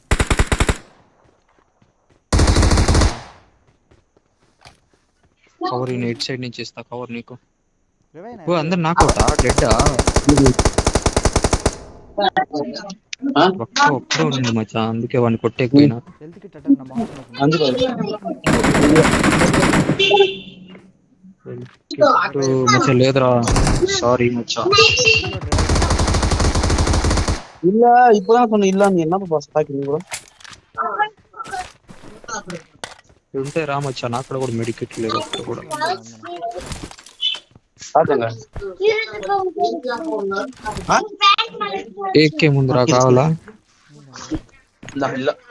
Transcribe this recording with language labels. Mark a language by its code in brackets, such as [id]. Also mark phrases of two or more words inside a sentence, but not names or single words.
[te] కవర్ ఇటు సైడ్ నుంచి ఇస్తా కవర్ నీకు అందరు నాకౌటా డెడ్ ఆ? ఒక్కడే ఉంది మచ్చా, అందుకే వాడిని కొట్టేకపోయినా. [en] health kit [te] అట్ట నా మొహం అందుకో మచ్చా లేదురా, సారీ మచ్చా. [ta] இல்ல இப்பதான் சொன்ன இல்ல நீ என்ன பாஸ் பாக்குறீங்க ப்ரோ [te] ఉంటే రా మచ్చా, నాకు కూడా మెడికెట్ లేదు ఒక్కటి కూడా. [ta] பாத்துங்க [te] ఏకే ముందురా కావాలా? [ta] இல்ல இல்ல